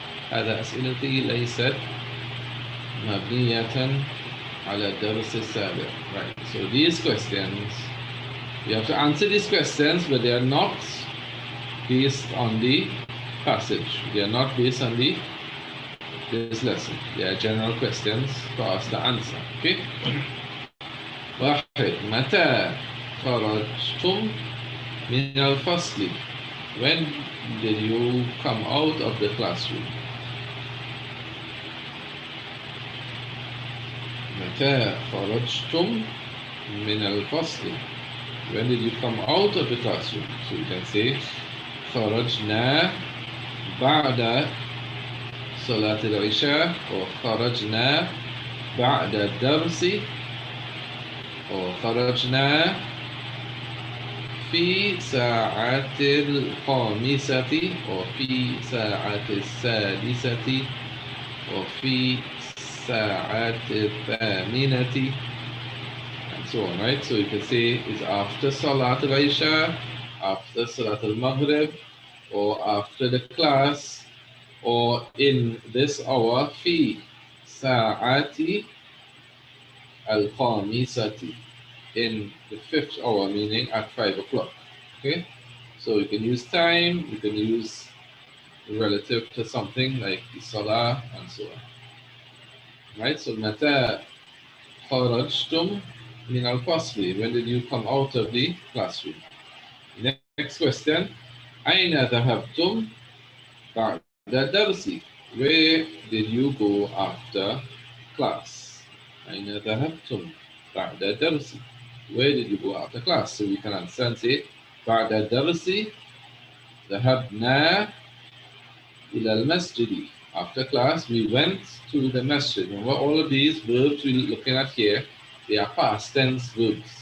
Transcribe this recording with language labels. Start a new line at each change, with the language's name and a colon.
Arabic: هذا أسئلتي ليست مبنية على الدرس السابق.
English: Right, so these questions, you have to answer these questions, but they are not based on the passage. They are not based on this lesson. They are general questions for us to answer.
Arabic: Okay? 1. متى خرجتم من الفصل?
English: When did you come out of the classroom?
Arabic: متى خرجتم من الفصل?
English: When did you come out of the classroom? So you can say
Arabic: خرجنا بعد صلاة العشاء أو خرجنا بعد الدرس أو خرجنا في ساعة الخامسة وفي ساعة السادسة وفي ساعة الثامنة
English: and so on, right? So you can say it's after Salat al-Isha, after Salat al-Maghrib, or after the class, or in this hour,
Arabic: fi sa'ati al-khamisati,
English: in the 5th hour, meaning at 5 o'clock. Okay? So you can use time, you can use relative to something like the salah and so on. Right? So
Arabic: mata kharajtum min al-fasli.
English: When did you come out of the classroom? Next question.
Arabic: Aina dhahabtum ba'da darsi.
English: Where did you go after class?
Arabic: Aina dhahabtum ba'da darsi.
English: Where did you go after class? So we can answer and say
Arabic: بعد الدرس ذهبنا إلى المسجد.
English: After class, we went to the masjid. Remember, all of these verbs we're looking at here, they are past tense verbs.